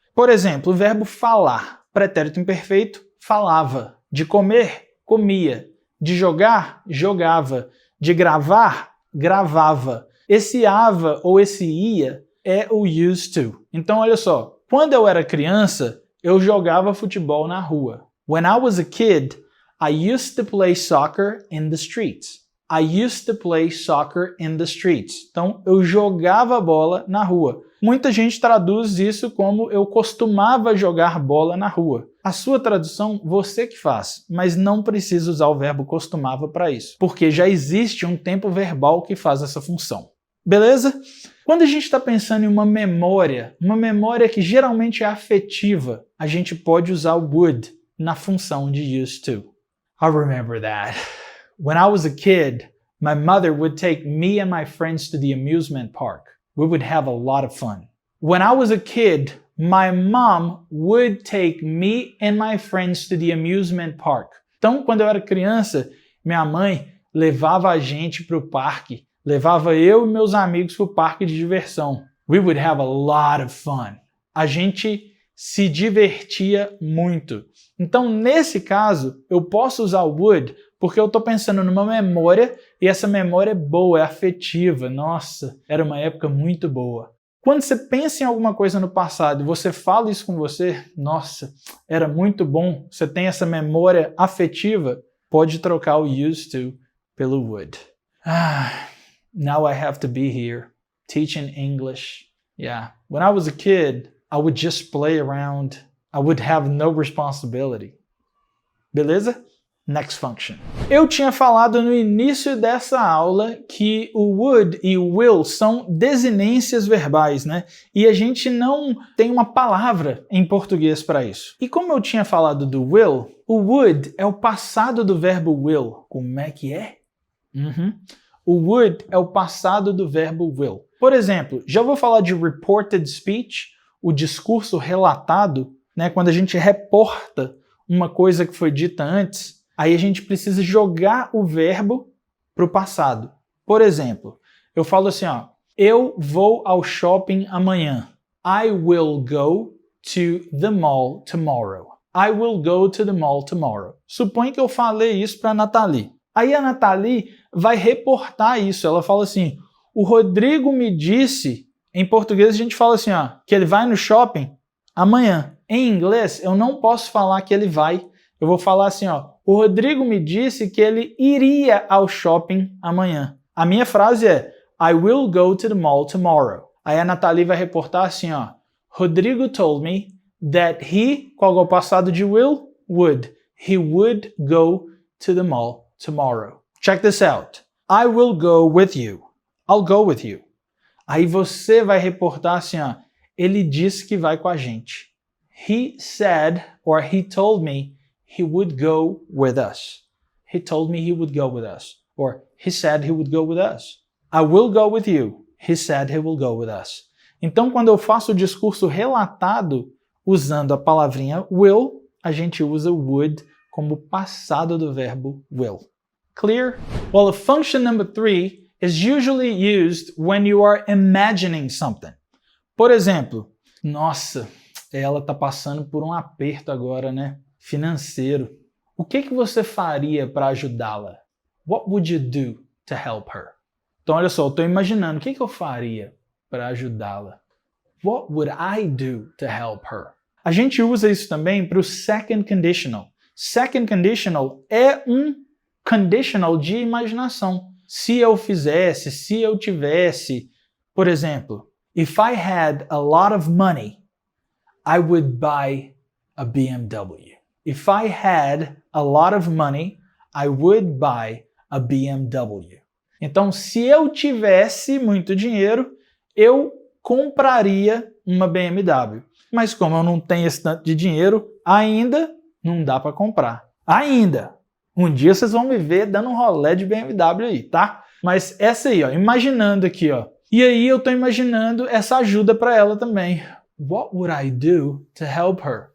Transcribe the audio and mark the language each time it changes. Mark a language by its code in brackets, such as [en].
[pt] Por exemplo, o verbo falar, pretérito imperfeito, falava. De comer, comia. De jogar, jogava. De gravar, gravava. Esse ava ou esse ia é o used to. Então olha só, quando eu era criança, eu jogava futebol na rua. [en] When I was a kid, I used to play soccer in the streets. I used to play soccer in the streets. [pt] Então, eu jogava bola na rua. Muita gente traduz isso como eu costumava jogar bola na rua. A sua tradução, você que faz, mas não precisa usar o verbo costumava para isso, porque já existe um tempo verbal que faz essa função. Beleza? Quando a gente está pensando em uma memória que geralmente é afetiva, a gente pode usar o would na função de used to. [en] I remember that. When I was a kid, my mother would take me and my friends to the amusement park. We would have a lot of fun. When I was a kid, my mom would take me and my friends to the amusement park. [pt] Então, quando eu era criança, minha mãe levava a gente para o parque. Levava eu e meus amigos para o parque de diversão. [en] We would have a lot of fun. [pt] A gente se divertia muito. Então, nesse caso, eu posso usar o would porque eu estou pensando numa memória e essa memória é boa, é afetiva. Nossa, era uma época muito boa. Quando você pensa em alguma coisa no passado e você fala isso com você, nossa, era muito bom, você tem essa memória afetiva, pode trocar o used to pelo would. [en] Now I have to be here, teaching English. Yeah, when I was a kid, I would just play around. I would have no responsibility. Beleza? Next function. [pt] Eu tinha falado no início dessa aula que o would e o will são desinências verbais, né? E a gente não tem uma palavra em português para isso. E como eu tinha falado do will, o would é o passado do verbo will. Como é que é? O would é o passado do verbo will. Por exemplo, já vou falar de reported speech, o discurso relatado, né? Quando a gente reporta uma coisa que foi dita antes, aí a gente precisa jogar o verbo para o passado. Por exemplo, eu falo assim, ó, eu vou ao shopping amanhã. [en] I will go to the mall tomorrow. I will go to the mall tomorrow. [pt] Supõe que eu falei isso para a Nathalie. Aí a Nathalie vai reportar isso. Ela fala assim, o Rodrigo me disse, em português a gente fala assim, ó, que ele vai no shopping amanhã. Em inglês, eu não posso falar que ele vai. Eu vou falar assim, ó, o Rodrigo me disse que ele iria ao shopping amanhã. A minha frase é, [en] I will go to the mall tomorrow. [pt] Aí a Nathalie vai reportar assim, ó, [en] Rodrigo told me that he, [pt] qual é o passado de will? Would. [en] He would go to the mall tomorrow. Check this out. I will go with you. I'll go with you. [pt] Aí você vai reportar assim, ó, ele disse que vai com a gente. [en] He said, or he told me, he would go with us. He told me he would go with us. Or he said he would go with us. I will go with you. He said he will go with us. [pt] Então, quando eu faço o discurso relatado usando a palavrinha will, a gente usa would como passado do verbo will. [en] Clear? Well, a function number 3 is usually used when you are imagining something. [pt] Por exemplo, nossa, ela está passando por um aperto agora, né? Financeiro. O que você faria para ajudá-la? [en] What would you do to help her? [pt] Então, olha só, eu estou imaginando, o que eu faria para ajudá-la? [en] What would I do to help her? [pt] A gente usa isso também para o second conditional. Second conditional é um conditional de imaginação. Se eu fizesse, se eu tivesse, por exemplo, [en] if I had a lot of money, I would buy a BMW. If I had a lot of money, I would buy a BMW. [pt] Então, se eu tivesse muito dinheiro, eu compraria uma BMW. Mas como eu não tenho esse tanto de dinheiro, ainda não dá para comprar. Ainda! Um dia vocês vão me ver dando um rolê de BMW aí, tá? Mas essa aí, ó, imaginando aqui, ó. E aí eu tô imaginando essa ajuda para ela também. [en] What would I do to help her?